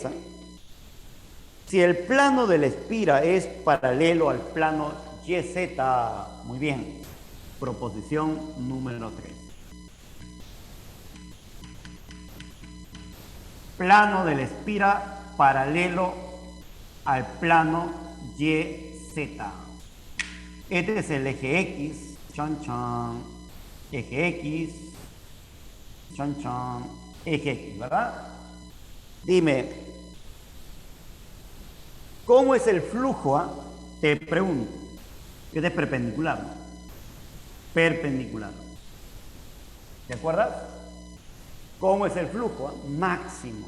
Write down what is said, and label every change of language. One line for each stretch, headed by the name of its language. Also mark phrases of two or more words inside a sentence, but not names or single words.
Spanish: Si el plano de la espira es paralelo al plano YZ, muy bien. Proposición número 3. Plano de la espira paralelo al plano YZ. Este es el eje X, chan chan, eje X, chan chan, eje X, ¿verdad? Dime, ¿cómo es el flujo? Te pregunto. Este es perpendicular, ¿no? Perpendicular. ¿Te acuerdas? ¿Cómo es el flujo? Máximo.